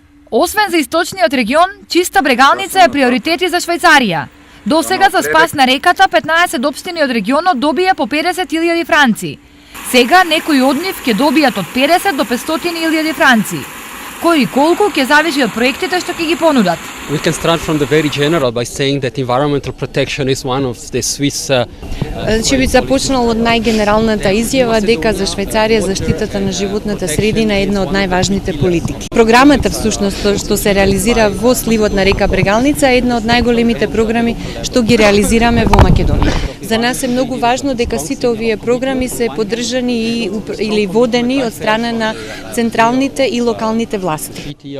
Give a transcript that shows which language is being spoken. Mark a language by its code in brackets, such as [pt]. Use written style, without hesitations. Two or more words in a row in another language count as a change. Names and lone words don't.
[mk] Освен за источниот регион, чиста брегалница е приоритет и за Швајцарија. До сега за спас на реката 15 општини од регионот добија по 50.000 франци. Сега некои од нив ќе добијат од 50 до 500.000 франци. Кој и колку ќе зависи од проектите што ќе ги понудат. [en] We can start from the very general by saying that environmental protection is one of the Swiss [mk] Ќе би започнал од најгенералната изјава дека за Швајцарија заштитата на животната средина е една од најважните политики. Програмата всушност што се реализира во сливот на река Брегалница е една од најголемите програми што ги реализираме во Македонија. За нас е многу важно дека сите овие програми се поддржани или водени од страна на централните и локалните власти.